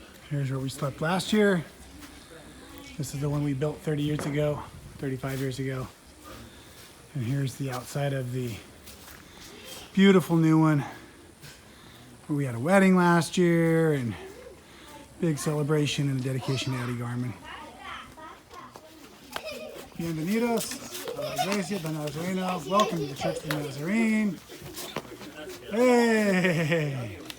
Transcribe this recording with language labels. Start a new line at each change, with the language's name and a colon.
English: Here's where we slept last year. This is the one we built 30 years ago, 35 years ago. And here's the outside of the beautiful new one where we had a wedding last year and big celebration and a dedication to Eddie Garman.
Spanish: Bienvenidos a la Iglesia de Nazareno.
English: Welcome to the Church of the Nazarene. Hey!